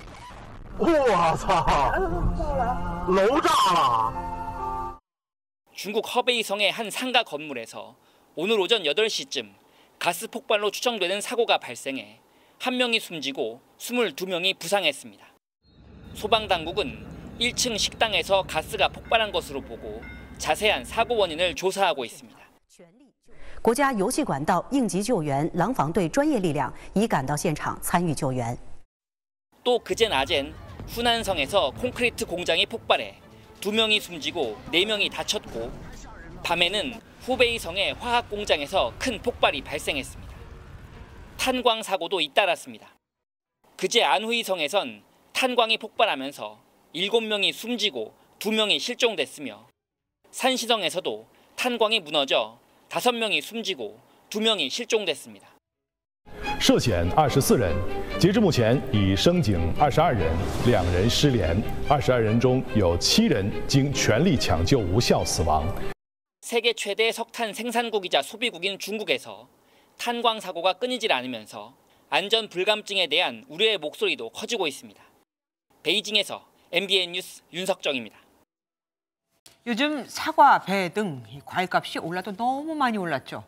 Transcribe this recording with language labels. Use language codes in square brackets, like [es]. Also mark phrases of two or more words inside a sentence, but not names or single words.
[ko] 중국 허베이성의 한 상가 건물에서 오늘 오전 8시쯤 가스 폭발로 추정되는 사고가 발생해 1명이 숨지고 22명이 부상했습니다. 소방당국은 1층 식당에서 가스가 폭발한 것으로 보고 자세한 사고 원인을 조사하고 있습니다. [zh] 国家油气管道应急救援廊坊队专业力量已赶到现场参与救援。 [ko] 또 그제 낮엔 후난성에서 콘크리트 공장이 폭발해 2명이 숨지고 4명이 다쳤고 밤에는 후베이성의 화학 공장에서 큰 폭발이 발생했습니다. 탄광 사고도 잇따랐습니다. 그제 안후이성에선 탄광이 폭발하면서 7명이 숨지고 2명이 실종됐으며 산시성에서도 탄광이 무너져 5명이 숨지고 2명이 실종됐습니다. [zh] 涉险24人，截至目前已升警22人，2人失联，22人中有7人经全力抢救无效死亡。 [ko] 세계 최대 석탄 생산국이자 소비국인 중국에서 탄광 사고가 끊이질 않으면서 안전 불감증에 대한 우려의 목소리도 커지고 있습니다. 베이징에서 MBN 뉴스 윤석정입니다. 요즘 사과, 배 등 과일값이 올라도 너무 많이 올랐죠.